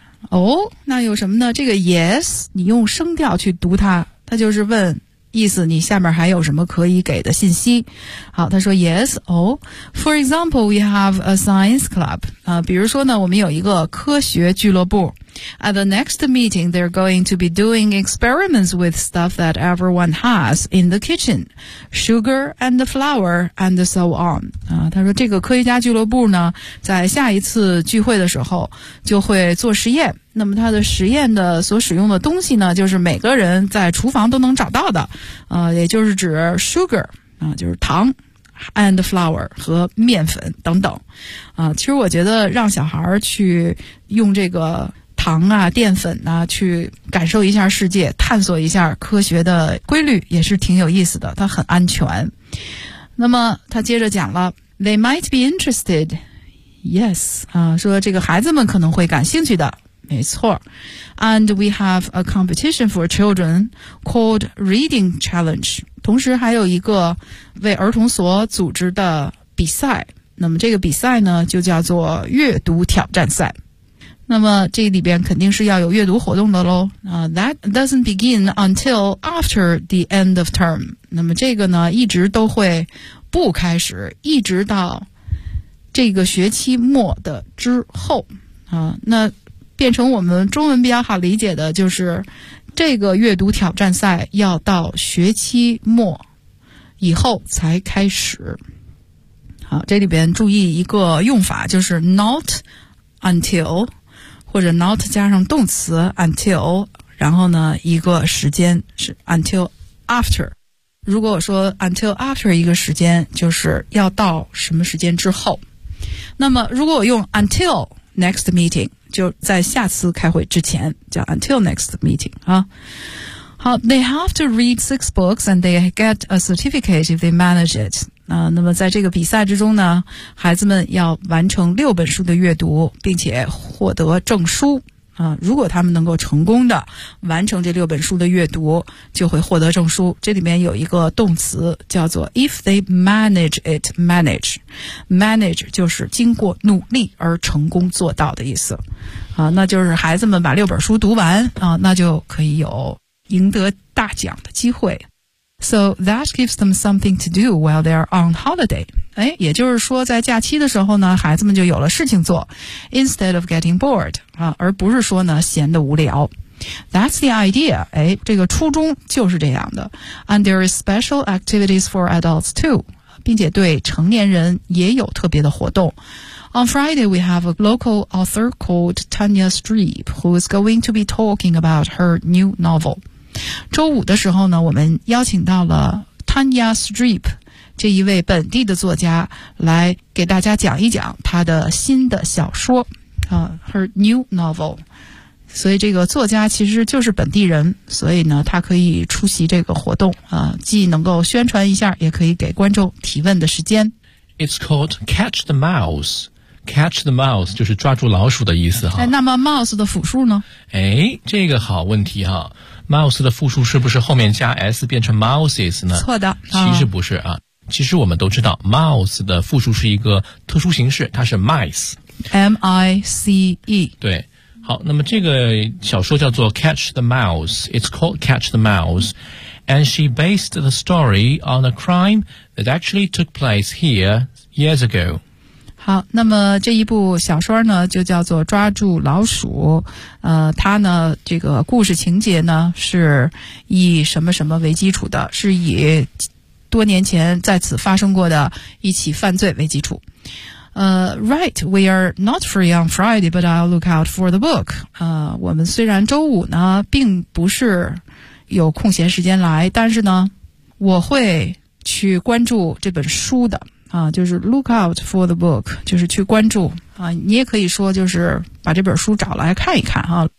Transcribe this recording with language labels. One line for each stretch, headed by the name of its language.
Chinese: 哦，那有什么呢？这个 yes， 你用声调去读它，它就是问意思，你下面还有什么可以给的信息。好，他说
English: yes，
Chinese: 哦。
English: For example, we have a science club.
Chinese: 比如说呢，我们有一个科学俱乐部。
English: At the next meeting, they're going to be doing experiments with stuff that everyone has in the kitchen. Sugar and flour and so on.
Chinese: 他说这个科学家俱乐部呢，在下一次聚会的时候就会做实验。那么他的实验的所使用的东西呢，就是每个人在厨房都能找到的。也就是指 sugar, 就是糖。
English: And flour
Chinese: 和面粉等等。其实我觉得让小孩去用这个糖啊淀粉啊去感受一下世界，探索一下科学的规律，也是挺有意思的，它很安全。那么他接着讲了
English: They might be interested.
Chinese: Yes, 说这个孩子们可能会感兴趣的。没错。
English: And we have a competition for children called Reading Challenge.
Chinese: 同时还有一个为儿童所组织的比赛。那么这个比赛呢就叫做阅读挑战赛。那么这里边肯定是要有阅读活动的咯。
English: That doesn't begin until after the end of term.
Chinese: 那么这个呢一直都会不开始，一直到这个学期末的之后。那变成我们中文比较好理解的就是这个阅读挑战赛要到学期末以后才开始。好，这里边注意一个用法，就是 not until 或者 not 加上动词 until， 然后呢一个时间是 until after。如果我说 until after 一个时间，就是要到什么时间之后。那么如果我用 until next meeting，就在下次开会之前叫 until next meeting 啊。
English: 好， they have to read 6 books and they get a certificate if they manage it。
Chinese: 那么在这个比赛之中呢，孩子们要完成6本书的阅读并且获得证书。如果他们能够成功的完成这6本书的阅读就会获得证书。这里面有一个动词叫做
English: if they manage it,
Chinese: manage。 manage 就是经过努力而成功做到的意思。那就是孩子们把6本书读完，那就可以有赢得大奖的机会。
English: So that gives them something to do while they are on holiday.
Chinese: 哎，也就是说在假期的时候呢，孩子们就有了事情做
English: instead of getting bored,
Chinese: 啊，而不是说呢闲得无聊。
English: That's the idea.
Chinese: 哎，这个初衷就是这样的。
English: And there is special activities for adults too.
Chinese: 并且对成年人也有特别的活动。
English: On Friday, we have a local author called Tanya Streep, who is going to be talking about her new novel.
Chinese: 周五的时候呢，我们邀请到了 Tanya Streep 这一位本地的作家来给大家讲一讲她的新的小说、
English: Her new novel。
Chinese: 所以这个作家其实就是本地人，所以呢他可以出席这个活动、既能够宣传一下，也可以给观众提问的时间。
English: It's called Catch the Mouse。 Catch the Mouse
Chinese: 就是抓住老鼠的意思哈。哎，那么 Mouse 的复数呢？哎，这个好问题哈。Mouse 的复数是不是后面加 s 变成 mouses 呢？错的、其实不是啊。其实我们都知道 Mouse 的复数是一个特殊形式，它是 mice M-I-C-E。对，好，那么这个小说叫做 Catch the Mouse.
English: It's called Catch the Mouse. And she based the story on a crime that actually took place here years ago.
Chinese: 好，那么这一部小说呢就叫做抓住老鼠，它呢这个故事情节呢是以什么什么为基础的，是以多年前在此发生过的一起犯罪为基础。
English: Right, we are not free on Friday, but I'll look out for the book.
Chinese: 我们虽然周五呢并不是有空闲时间来，但是呢我会去关注这本书的。就是
English: look out for the book,
Chinese: 就是去关注。你也可以说就是把这本书找来看一看啊。